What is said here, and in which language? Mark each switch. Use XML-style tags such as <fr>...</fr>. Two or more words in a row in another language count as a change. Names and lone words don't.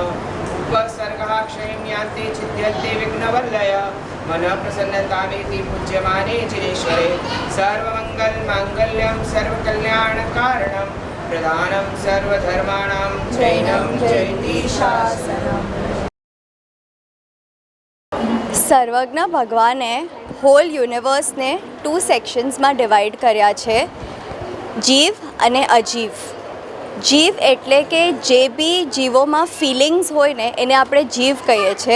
<sa>उपसर्गाक्षयं यान्ते छिद्यन्ते विघ्नवल्लय मन प्रसन्नतामेति पूज्यमाने जिनेश्वरे. सर्वमंगल मांगल्यं सर्वकल्याणकारणं प्रधानं सर्वधर्माणां जैनं जयति शासनम्.</sa> <gu>સર્વજ્ઞ ભગવાને</gu> <en>whole universeને</en> <gu>2</gu> <en>sectionsમાં divide</en> <gu>કર્યા છે, જીવ અને અજીવ. જીવ એટલે કે જે બી જીવોમાં ફિલિંગ્સ હોય ને એને આપણે જીવ કહીએ છીએ.</gu>